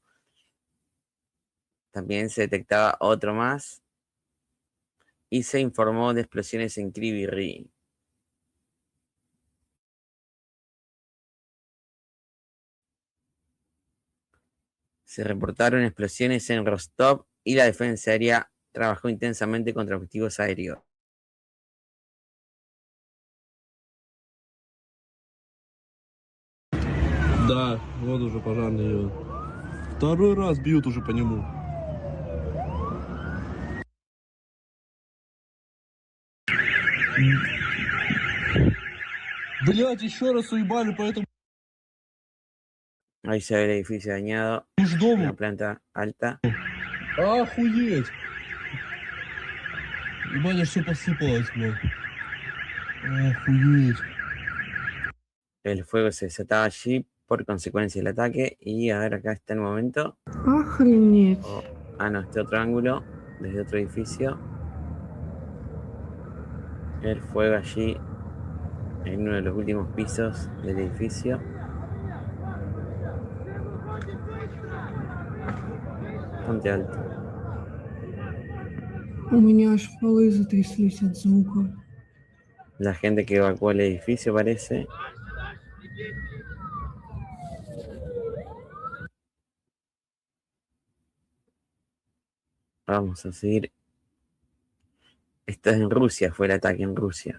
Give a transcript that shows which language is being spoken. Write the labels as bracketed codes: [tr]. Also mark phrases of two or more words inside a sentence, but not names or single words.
[es] También se detectaba otro más y se informó de explosiones en Kryvyi Rih. Se reportaron explosiones en Rostov y la defensa aérea trabajó intensamente contra objetivos aéreos. [ru] Да, вот уже пожарный идет. Второй раз бьют уже по нему. Блять, еще раз уебали по этому [es] Ahí se ve el edificio dañado, [ru] дому. [es] una planta alta. [ru] Охуеть. Ебать, аж все посыпалось, блядь. Охуеть. [es] El fuego se desataba allí por consecuencia del ataque. Y a ver, acá está el momento. [ru] Охренеть. [es] No, este otro ángulo, desde otro edificio. El fuego allí, en uno de los últimos pisos del edificio. Bastante alto. [ru] У меня аж полы затряслись от звука. [es] La gente que evacuó el edificio parece. Vamos a seguir. Esto es en Rusia, fue el ataque en Rusia.